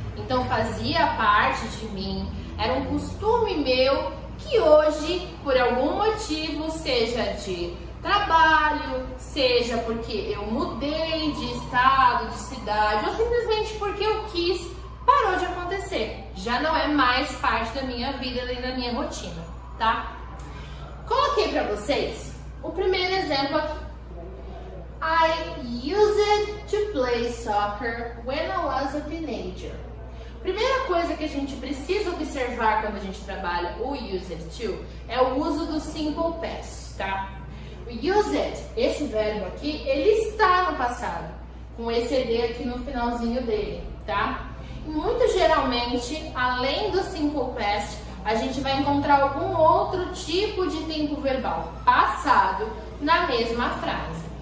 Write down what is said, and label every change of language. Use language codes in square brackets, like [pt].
[pt] Então fazia parte de mim, era um costume meu que hoje, por algum motivo, seja de trabalho, seja porque eu mudei de estado, de cidade, ou simplesmente porque eu quis, parou de acontecer. Já não é mais parte da minha vida nem da minha rotina, tá? Coloquei para vocês o primeiro exemplo aqui. [en] I used to play soccer when I was a teenager. [pt] Primeira coisa que a gente precisa observar quando a gente trabalha o use it to é o uso do simple past, tá? O use it, esse verbo aqui, ele está no passado, com esse ed aqui no finalzinho dele, tá? E muito geralmente, além do simple past, a gente vai encontrar algum outro tipo de tempo verbal passado na mesma frase.